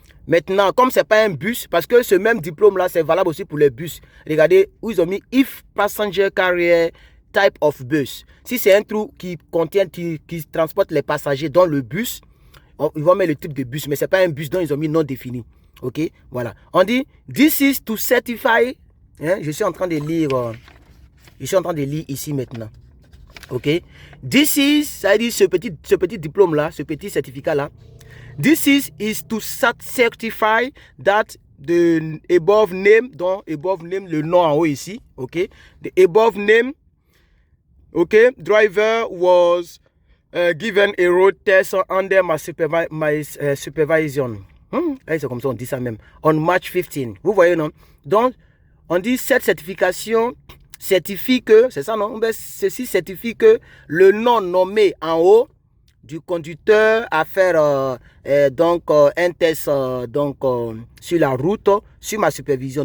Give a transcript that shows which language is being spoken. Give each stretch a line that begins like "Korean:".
French: Maintenant, comme ce n'est pas un bus, parce que ce même diplôme-là, c'est valable aussi pour les bus. Regardez où ils ont mis
English: If Passenger Carrier Type of Bus.
French: Si c'est un trou qui contient, qui transporte les passagers dans le bus, ils vont mettre le type de bus, mais ce n'est pas un bus, donc ils ont mis non défini. Ok, voilà. On dit,
English: this is to certify.
French: Hein, je suis en train de lire. Je suis en train de lire ici maintenant. Ok.
English: This is,
French: ça veut dire ce petit diplôme-là, ce petit certificat-là.
English: This is to certify that the above name, donc above name,
French: le nom en haut ici,
English: ok. The above name, ok, driver was given a road test under my supervision.
French: C'est comme ça, on dit ça même.
English: On March 15.
French: Vous voyez, non? Donc, on dit cette certification certifie que, c'est ça, non? Ceci certifie que le nom nommé en haut du conducteur à faire un test sur la route, sur ma supervision.